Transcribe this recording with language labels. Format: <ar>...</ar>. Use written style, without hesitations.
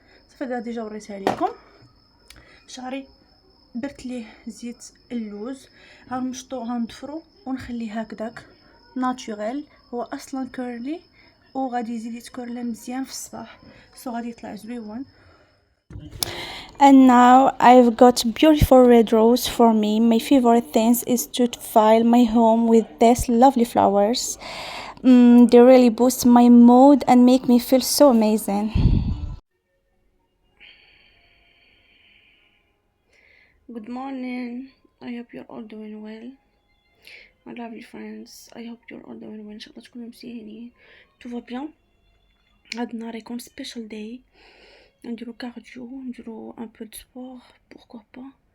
<ar>صافي هذا ديجا وريتها لكم. شعري درت ليه زيت اللوز، غنمشطو غنضفرو ونخليه هكذاك ناتوريل. هو اصلا كيرلي وغادي يزيد يتكورلا مزيان في الصباح، غادي يطلع زويون.</ar> <en>And now I've got beautiful red rose for me. My favorite things is to fill my home with these lovely flowers. They really boost my mood and make me feel so amazing. Good morning. I hope you're all doing well. My lovely friends, I hope you're all doing well.</en> <ar>ان شاء الله تكونوا مزيانين.</ar> <fr>Tout va bien.</fr> <ar>هاد النهار يكون</ar> <en>special day.</en> <ar>نديرو كارديو، نديرو</ar> <fr>un peu de sport, pourquoi pas.</fr>